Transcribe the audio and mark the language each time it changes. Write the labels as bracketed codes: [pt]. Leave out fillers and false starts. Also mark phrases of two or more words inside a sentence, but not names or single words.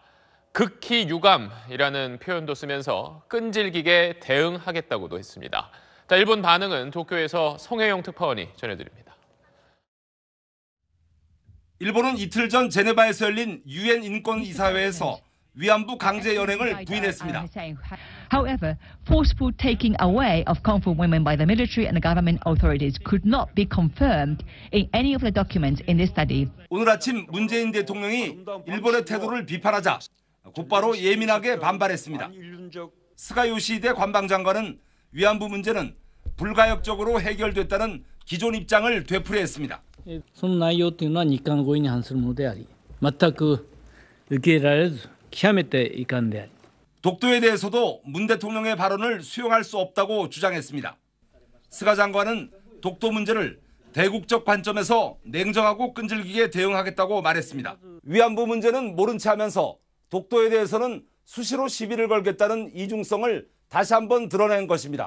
[ko] 극히 유감이라는 표현도 쓰면서 끈질기게 대응하겠다고도 했습니다. 자, 일본 반응은 도쿄에서 송혜영 특파원이 전해드립니다. 일본은 이틀 전 제네바에서 열린 유엔 인권이사회에서 위안부 강제 연행을 부인했습니다. [en] However, forceful taking away of Kung Fu women by the military and the government authorities could not be confirmed in any of the documents in this study. [ko] 오늘 아침 문재인 대통령이 일본의 태도를 비판하자 곧바로 예민하게 반발했습니다. 스가 요시히데 관방장관은 위안부 문제는 불가역적으로 해결됐다는 기존 입장을 되풀이했습니다. [ja] その内容というのは日韓合意に反するものであり、全く受け入れられず極めて遺憾であり。 [ko] 독도에 대해서도 문 대통령의 발언을 수용할 수 없다고 주장했습니다. 스가 장관은 독도 문제를 대국적 관점에서 냉정하고 끈질기게 대응하겠다고 말했습니다. 위안부 문제는 모른 채 하면서 독도에 대해서는 수시로 시비를 걸겠다는 이중성을 다시 한번 드러낸 것입니다.